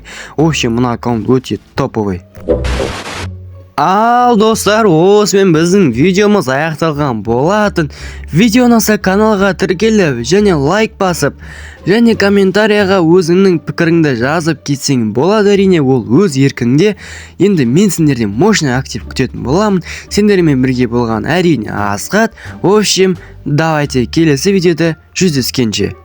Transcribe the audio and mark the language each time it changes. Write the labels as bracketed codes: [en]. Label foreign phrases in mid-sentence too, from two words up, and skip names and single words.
[kk] Вообще мұна аккаунт өте топовый. Ал достар, осымен біздің видеомыз аяқталған болатын. Видео ұнаса каналға тіркеліп және лайк басып, және комментарияға өзіңнің пікіріңді жазып кетсең болады. Әрине, ол өз еркіңде. Енді мен сендерден мощный актив күтетін боламын. Сендермен бірге болған әрине Асқат. [ru] В общем, давайте [kk] келесі видеода жүздескенше.